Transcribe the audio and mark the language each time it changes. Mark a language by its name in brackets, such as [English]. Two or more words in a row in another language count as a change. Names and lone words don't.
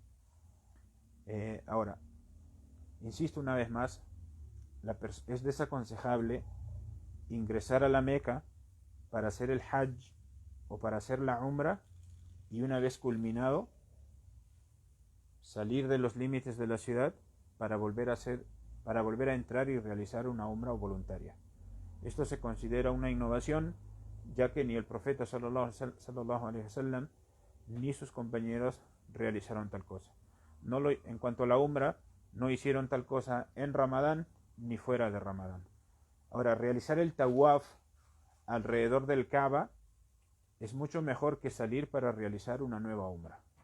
[Spanish] Ahora, insisto una vez más, es desaconsejable ingresar a la Meca para hacer el hajj o para hacer la umra, y una vez culminado salir de los límites de la ciudad para volver para volver a entrar y realizar una umra voluntaria. Esto se considera una innovación, ya que ni el profeta [Arabic] صلى الله عليه وسلم [Spanish] ni sus compañeros realizaron tal cosa. En cuanto a la umra, no hicieron tal cosa en Ramadán ni fuera de Ramadán. Ahora, realizar el tawaf alrededor del Kaaba es mucho mejor que salir para realizar una nueva umra.